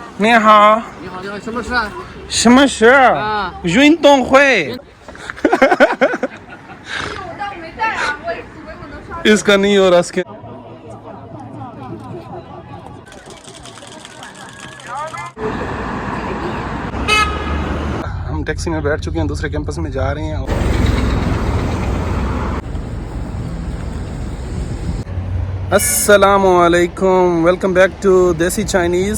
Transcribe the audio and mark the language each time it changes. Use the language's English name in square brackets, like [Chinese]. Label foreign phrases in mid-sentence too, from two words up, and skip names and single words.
[Chinese] 你好，你好，你好，什么事啊？什么事？运动会。但我没带啊，我以为我能刷。 [Hindi] इसका नहीं हो रहा इसके। हम टैक्सी में बैठ चुके हैं, दूसरे कैंपस में जा रहे हैं। अस्सलामुअलैकुम, [English] welcome back to [Hindi] देसी चाइनीज़।